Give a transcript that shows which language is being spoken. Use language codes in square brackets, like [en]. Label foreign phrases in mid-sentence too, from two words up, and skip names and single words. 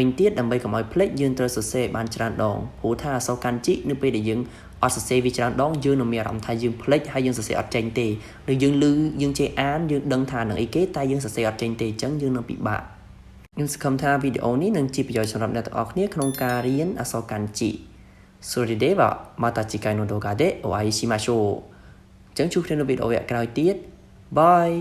[km] វិញទៀតដើម្បីកុំឲ្យភ្លេចយើងត្រូវសរសេរបានច្រើនដងព្រោះថាអក្សរកាន់ជីនៅពេលដែលយើងអត់សរសេរវាច្រើនដងយើងនឹងមានអារម្មណ៍ថាយើងភ្លេចហើយយើងសរសេរអត់ចេញទេឬយើងឮយើងចេះអានយើងដឹងថានឹងអីគេតែយើងសរសេរអត់ចេញទេអញ្ចឹងយើងនឹងពិបាកខ្ញុំសង្ឃឹមថាវីដេអូនេះនឹងជាប្រយោជន៍សម្រាប់អ្នកទាំងអស់គ្នាក្នុងការរៀនអក្សរកាន់ជី [ja] それではまた次回の動画でお会いしましょう [km] អញ្ចឹងជួបគ្នានៅវីដេអូក្រោយទៀតបាយ